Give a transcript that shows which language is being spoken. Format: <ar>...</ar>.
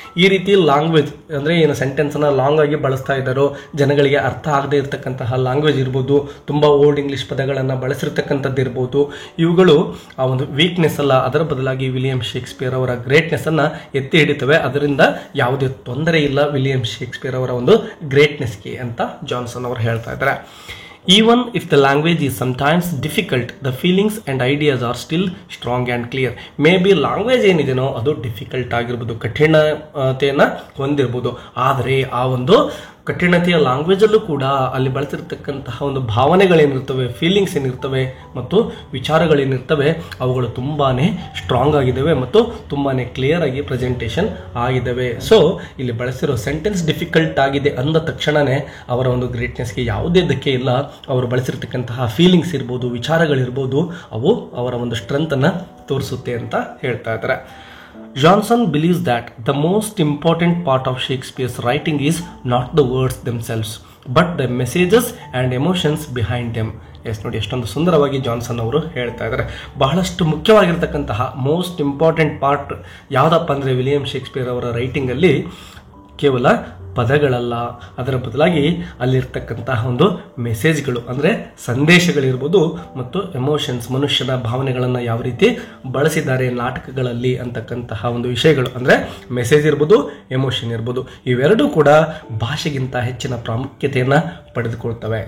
<kn>ಈ ರೀತಿ ಲ್ಯಾಂಗ್ವೇಜ್ ಅಂದರೆ ಏನು ಸೆಂಟೆನ್ಸನ್ನು ಲಾಂಗ್ ಆಗಿ ಬಳಸ್ತಾ ಇದ್ದಾರೋ, ಜನಗಳಿಗೆ ಅರ್ಥ ಆಗದೆ ಇರತಕ್ಕಂತಹ ಲ್ಯಾಂಗ್ವೇಜ್ ಇರ್ಬೋದು, ತುಂಬ ಓಲ್ಡ್ ಇಂಗ್ಲಿಷ್ ಪದಗಳನ್ನು ಬಳಸಿರ್ತಕ್ಕಂಥದ್ದು ಇರ್ಬೋದು, ಇವುಗಳು ಆ ಒಂದು ವೀಕ್ನೆಸ್ ಅಲ್ಲ, ಅದರ ಬದಲಾಗಿ ವಿಲಿಯಂ ಶೇಕ್ಸ್ಪಿಯರ್ ಅವರ ಗ್ರೇಟ್ನೆಸ್ ಅನ್ನು ಎತ್ತಿ ಹಿಡಿತವೆ. ಅದರಿಂದ ಯಾವುದೇ ತೊಂದರೆ ಇಲ್ಲ ವಿಲಿಯಂ ಶೇಕ್ಸ್ಪಿಯರ್ ಅವರ ಒಂದು ಗ್ರೇಟ್ನೆಸ್ಗೆ ಅಂತ ಜಾನ್ಸನ್ ಅವರು ಹೇಳ್ತಾ ಇದ್ದಾರೆ.</kn> <en>Even if the language is sometimes difficult, the feelings and ideas are still strong and clear. Maybe language</en> <kn>ಏನಿದೆನೋ ಅದು ಡಿಫಿಕಲ್ಟ್ ಆಗಿರ್ಬೋದು, ಕಠಿಣತೆಯನ್ನು ಹೊಂದಿರ್ಬೋದು, ಆದರೆ ಆ ಒಂದು ಕಠಿಣತೆಯ ಲ್ಯಾಂಗ್ವೇಜಲ್ಲೂ ಕೂಡ ಅಲ್ಲಿ ಬಳಸಿರ್ತಕ್ಕಂತಹ ಒಂದು ಭಾವನೆಗಳೇನಿರ್ತವೆ, ಫೀಲಿಂಗ್ಸ್ ಏನಿರ್ತವೆ ಮತ್ತು ವಿಚಾರಗಳೇನಿರ್ತವೆ ಅವುಗಳು ತುಂಬಾ ಸ್ಟ್ರಾಂಗ್ ಆಗಿದ್ದಾವೆ ಮತ್ತು ತುಂಬಾ ಕ್ಲಿಯರ್ ಆಗಿ ಪ್ರೆಸೆಂಟೇಷನ್ ಆಗಿದ್ದಾವೆ. ಸೊ ಇಲ್ಲಿ ಬಳಸಿರೋ ಸೆಂಟೆನ್ಸ್ ಡಿಫಿಕಲ್ಟ್ ಆಗಿದೆ ಅಂದ ತಕ್ಷಣವೇ ಅವರ ಒಂದು ಗ್ರೇಟ್ನೆಸ್ಗೆ ಯಾವುದೇ ಧಕ್ಕೆ ಇಲ್ಲ. ಅವರು ಬಳಸಿರ್ತಕ್ಕಂತಹ ಫೀಲಿಂಗ್ಸ್ ಇರ್ಬೋದು, ವಿಚಾರಗಳಿರ್ಬೋದು, ಅವು ಅವರ ಒಂದು ಸ್ಟ್ರೆಂತನ್ನು ತೋರಿಸುತ್ತೆ ಅಂತ ಹೇಳ್ತಾ ಇದ್ದಾರೆ.</kn> <en>Johnson believes that the most important part of Shakespeare's writing is not the words themselves, but the messages and emotions behind them.</en> <kn>S ನೋಡಿ, ಎಷ್ಟೊಂದು ಸುಂದರವಾಗಿ ಜಾನ್ಸನ್ ಅವರು ಹೇಳ್ತಾ ಇದ್ದಾರೆ. ಬಹಳಷ್ಟು ಮುಖ್ಯವಾಗಿರ್ತಕ್ಕಂತಹ ಮೋಸ್ಟ್ ಇಂಪಾರ್ಟೆಂಟ್ ಪಾರ್ಟ್ ಯಾವುದಪ್ಪ ಅಂದರೆ ವಿಲಿಯಂ ಶೇಕ್ಸ್ಪಿಯರ್ ಅವರ ರೈಟಿಂಗಲ್ಲಿ ಕೇವಲ ಪದಗಳಲ್ಲ, ಅದರ ಬದಲಾಗಿ ಅಲ್ಲಿರ್ತಕ್ಕಂತಹ ಒಂದು ಮೆಸೇಜ್ಗಳು ಅಂದರೆ ಸಂದೇಶಗಳಿರ್ಬೋದು ಮತ್ತು ಎಮೋಷನ್ಸ್, ಮನುಷ್ಯನ ಭಾವನೆಗಳನ್ನು ಯಾವ ರೀತಿ ಬಳಸಿದ್ದಾರೆ ನಾಟಕಗಳಲ್ಲಿ ಅಂತಕ್ಕಂತಹ ಒಂದು ವಿಷಯಗಳು, ಅಂದರೆ ಮೆಸೇಜ್ ಇರ್ಬೋದು, ಎಮೋಷನ್ ಇರ್ಬೋದು, ಇವೆರಡೂ ಕೂಡ ಭಾಷೆಗಿಂತ ಹೆಚ್ಚಿನ ಪ್ರಾಮುಖ್ಯತೆಯನ್ನು ಪಡೆದುಕೊಳ್ತವೆ.</kn>